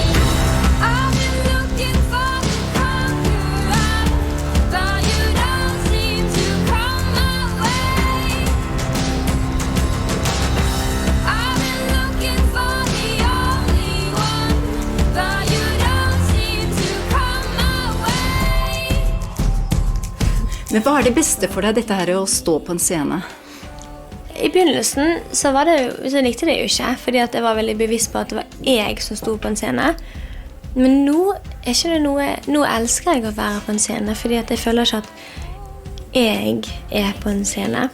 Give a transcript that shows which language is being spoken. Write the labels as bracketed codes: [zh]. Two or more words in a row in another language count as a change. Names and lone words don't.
[en] I've been looking for the conqueror, but you don't seem to come my way. I've been looking for the only one, but you don't seem to come my way. [no] Men hva er det beste for deg, dette her å stå på en scene? I begynnelsen så likte det jo ikke, fordi at jeg var veldig bevisst på at det var jeg som sto på en scene. Men nå er ikke det noe, nå elsker jeg å være på en scene, fordi at jeg føler ikke at jeg er på en scene.